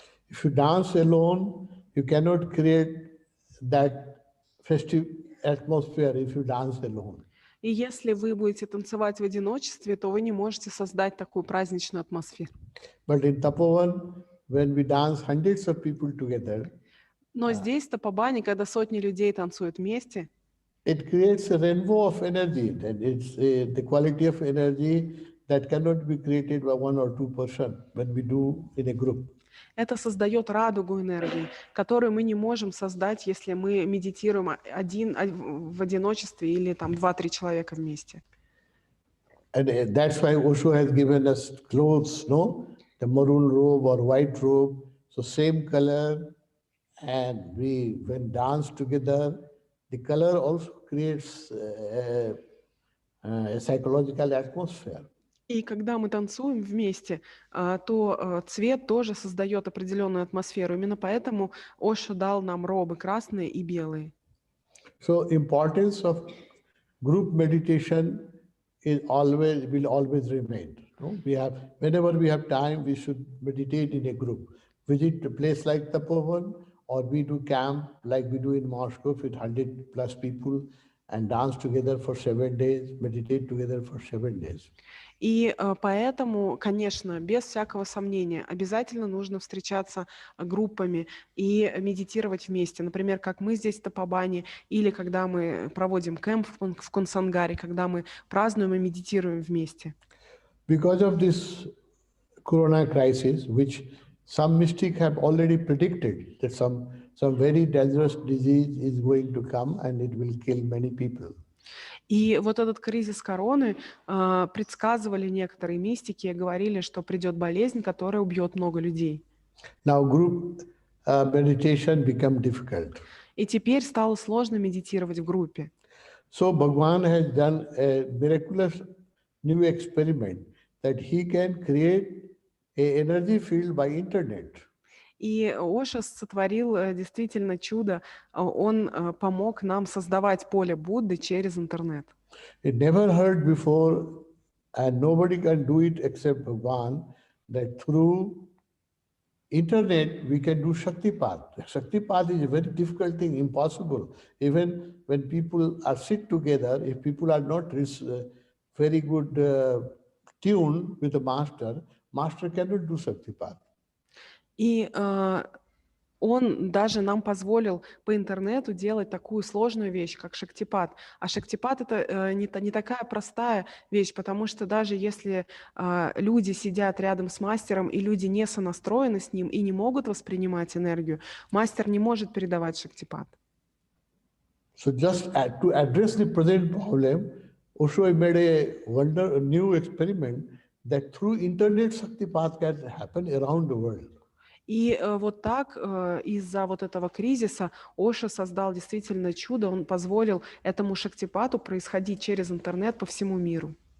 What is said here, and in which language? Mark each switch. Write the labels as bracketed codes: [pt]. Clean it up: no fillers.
[en] If you dance alone, you cannot create that festive atmosphere if you dance alone. [ru] И если вы будете танцевать в одиночестве, то вы не можете создать такую праздничную атмосферу. [en] But in Tapovan, when we dance hundreds of people together, [ru] но здесь, в Тапобане, когда сотни людей танцуют вместе, [en] it creates a rainbow of energy, and it's the quality of energy that cannot be created by 1 or 2% when we do in a group. [ru] Это создает радугу энергии, которую мы не можем создать, если мы медитируем в одиночестве или там 2-3 человека вместе. [en] And that's why Osho has given us clothes, no? The maroon robe or white robe, so same color, and when dance together, the color also creates a psychological atmosphere. [ru] И когда мы танцуем вместе, то цвет тоже создает определенную атмосферу. Именно поэтому Ошо дал нам робы красные и белые. [en] So importance of group meditation will always remain. No? Whenever we have time, we should meditate in a group. Visit a place like Tapovan, or we do camp like we do in Moscow with 100+ people and dance together for 7 days, meditate together for 7 days. [ru] И поэтому, конечно, без всякого сомнения, обязательно нужно встречаться группами и медитировать вместе. Например, как мы здесь в Тапобане, или когда мы проводим кемп в Кунсангаре, когда мы празднуем и медитируем вместе. [en] Because of this corona crisis, which some mystics have already predicted that some very dangerous disease is going to come and it will kill many people. [ru] И вот этот кризис короны предсказывали некоторые мистики, говорили, что придет болезнь, которая убьет много людей. [en] Now group meditation become difficult. [ru] И теперь стало сложно медитировать в группе. [en] So Bhagwan has done a miraculous new experiment that he can create an energy field by internet. [ru] И Ошо сотворил действительно чудо. Он помог нам создавать поле Будды через интернет. [en] It never heard before, and nobody can do it except Bhagwan, that through internet we can do Shaktipat. Shaktipat is a very difficult thing, impossible. Even when people are sit together, if people are not very good tuned with the master cannot do Shaktipat. [ru] И он даже нам позволил по интернету делать такую сложную вещь, как шактипат. А шактипат — это не такая простая вещь, потому что даже если люди сидят рядом с мастером, и люди не сонастроены с ним и не могут воспринимать энергию, мастер не может передавать шактипат. [en] So just to address the present problem, Osho made a new experiment that through internet Shaktipat can happen around the world. [ru] И вот так из-за вот этого кризиса Ошо создал действительно чудо. Он позволил этому шактипату происходить через интернет по всему миру.